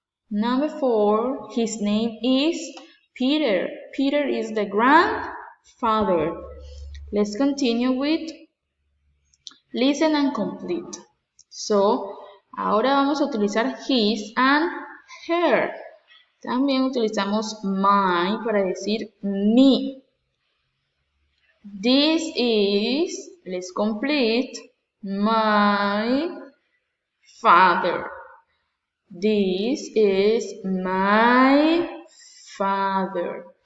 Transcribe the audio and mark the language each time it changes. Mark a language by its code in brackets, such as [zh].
[en] Number 4, his name is Peter. Peter is the grandfather. Let's continue with listen and complete. [es] So, ahora vamos a utilizar [en] his and her. [es] También utilizamos my para decir mi. [en] This is, let's complete, my father. This is my father.